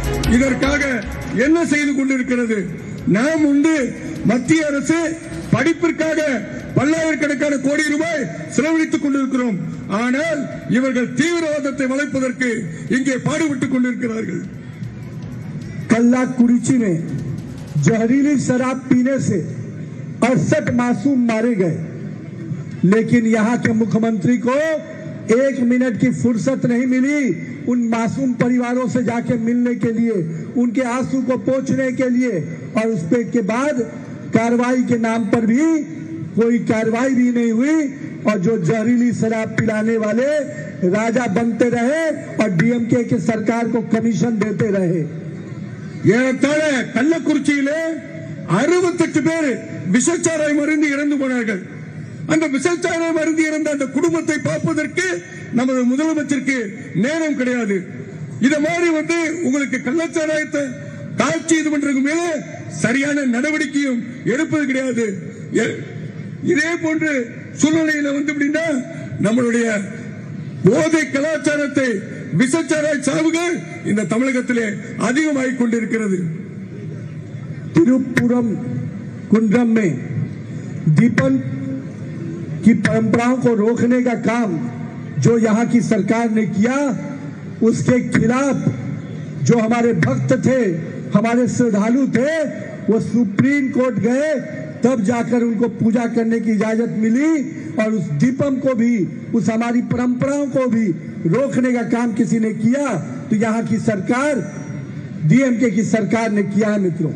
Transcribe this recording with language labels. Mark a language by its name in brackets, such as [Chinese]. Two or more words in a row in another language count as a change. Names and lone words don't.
[Tamil] இதற்காக என்ன செய்து கொண்டிருக்கிறது? நாம் உண்டு மத்திய அரசு படிப்பிற்காக பல்லாயிரக்கணக்கான கோடி ரூபாய் செலவழித்துக் கொண்டிருக்கிறோம். ஆனால் இவர்கள் தீவிரவாதத்தை வளைப்பதற்கு இங்கே பாடுபட்டுக் கொண்டிருக்கிறார்கள். [Hindi] कल्लाकुरिची में जहरीली शराब पीने से 68 मासूम मारे गए, लेकिन यहाँ के मुख्यमंत्री को 1 मिनट की फुर्सत नहीं मिली उन मासूम परिवारों से जाके मिलने के लिए, उनके आंसू को पोंछने के लिए, और उसके के बाद कार्रवाई के नाम पर भी कोई कार्रवाई भी नहीं हुई और जो जहरीली शराब पिलाने वाले राजा बनते रहे और डीएमके की सरकार को कमीशन देते रहे. [Tamil] ஏறத்தாழ கள்ளக்குறிச்சியிலே 68 பேர் விஷச்சாராயம் மருந்து இறந்து போனார்கள். அந்த விஷச்சாராயம் மருந்து இறந்த அந்த குடும்பத்தை பார்ப்பதற்கு நமது முதலமைச்சருக்கு நேரம் கிடையாது. இத மாதிரி உங்களுக்கு கள்ளச்சாராயத்தை காட்சி இது பண்றதுக்கு மேல சரியான நடவடிக்கையும் எடுப்பது கிடையாது. இதே போன்ற சூழ்நிலையில அப்படின்னா நம்மளுடைய போதை கலாச்சாரத்தை விஷச்சாராய சாவுகள் இந்த தமிழகத்திலே அதிகமாகிக் கொண்டிருக்கிறது. [Hindi] तिरुपुरम कुंड्रम में दीपन की परंपराओं को रोकने का काम जो यहाँ की सरकार ने किया, उसके खिलाफ जो हमारे भक्त थे, हमारे श्रद्धालु थे, वो सुप्रीम कोर्ट गए, तब जाकर उनको पूजा करने की इजाजत मिली और उस दीपम को भी, उस हमारी परंपराओं को भी रोकने का काम किसी ने किया तो यहाँ की सरकार, डीएमके की सरकार ने किया है मित्रों.